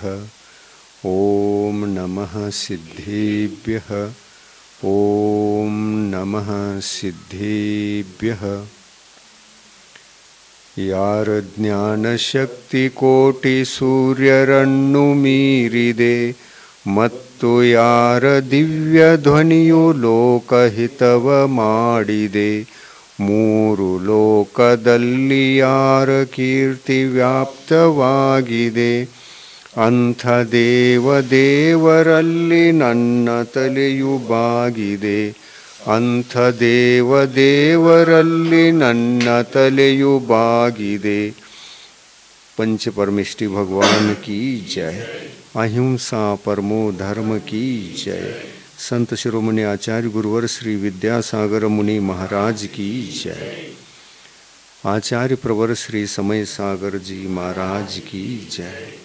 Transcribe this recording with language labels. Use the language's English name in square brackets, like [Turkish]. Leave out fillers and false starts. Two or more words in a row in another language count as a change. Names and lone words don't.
[Sanskrit] ॐ नमः सिद्धेभ्यः। ॐ नमः सिद्धेभ्यः। [Kannada] ಯಾರ ಜ್ಞಾನಶಕ್ತಿಕೋಟಿಸೂರ್ಯರನ್ನು ಮೀರಿದೆ ಮತ್ತು ಯಾರ ದಿವ್ಯ ಧ್ವನಿಯು ಲೋಕಹಿತವ ಮಾಡಿದೆ. ಮೂರು ಲೋಕದಲ್ಲಿ ಯಾರ ಕೀರ್ತಿ ವ್ಯಾಪ್ತವಾಗಿದೆ. ಅಂಥ ದೇವರಲ್ಲಿ ನನ್ನ ತಲೆಯು ಬಾಗಿದೆ. ಅಂಥ ದೇವರಲ್ಲಿ ನನ್ನ ತಲೆಯು ಬಾಗಿದೆ। [Hindi] पंच परमेष्टि भगवान की जय। अहिंसा परमो धर्म की जय। संत शिरोमणि आचार्य गुरुवर श्री विद्यासागर मुनि महाराज की जय। आचार्य प्रवर श्री समय सागर जी महाराज की जय।